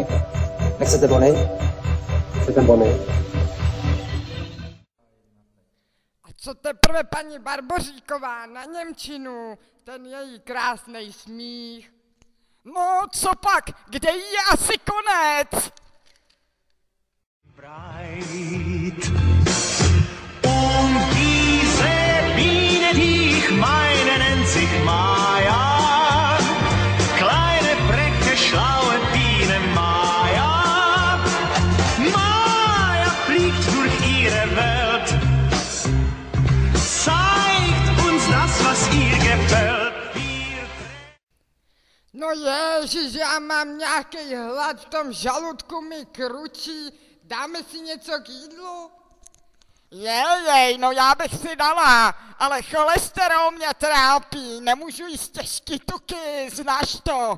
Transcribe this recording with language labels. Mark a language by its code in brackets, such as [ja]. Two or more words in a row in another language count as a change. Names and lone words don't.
[cs] Nechcete bony? Chcete bony? A co teprve paní Barboříková na němčinu, ten její krásný smích. No co pak, kde jí je asi konec? [de] Und diese Biene, die ich meine, nennt sich Maja. Kleine, freche, schlaue Biene Maja. Maja fliegt durch ihre Welt, zeigt uns das, was ihr gefällt. [cs] No ježiš, já mám nějaký hlad, v tom žaludku mi kručí, dáme si něco k jídlu? No já bych si dala, ale cholesterol mě trápí, nemůžu jíst těžký tuky, znáš to?